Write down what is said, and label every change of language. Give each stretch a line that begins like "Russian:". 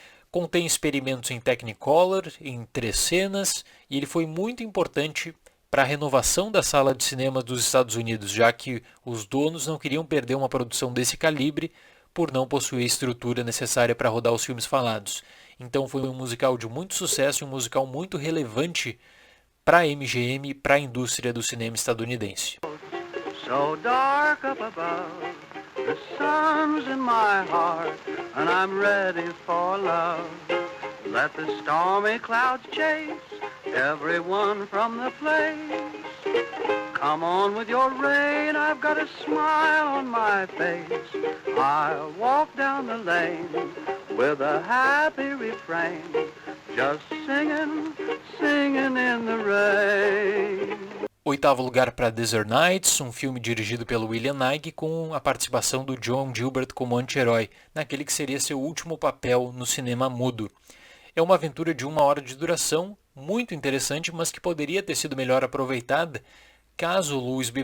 Portuguese: Contém experimentos em Technicolor, em 3 cenas, e ele foi muito importante para a renovação da sala de cinema dos Estados Unidos, já que os donos não queriam perder uma produção desse calibre por não possuir a estrutura necessária para rodar os filmes falados. Então foi um musical de muito sucesso e um musical muito relevante para a MGM e para a indústria do cinema estadunidense.
English: So dark up above, the sun's in my heart, and I'm ready for love. Let the stormy clouds chase everyone from the place. Come on with your rain, I've got a smile on my face. I'll walk down the lane with a happy refrain, just singing, singing in the rain.
Portuguese: Oitavo lugar para Desert Nights, um filme dirigido pelo William Knight com a participação do John Gilbert como anti-herói, naquele que seria seu último papel no cinema mudo. É uma aventura de 1 hora de duração, muito interessante, mas que poderia ter sido melhor aproveitada caso Louis B.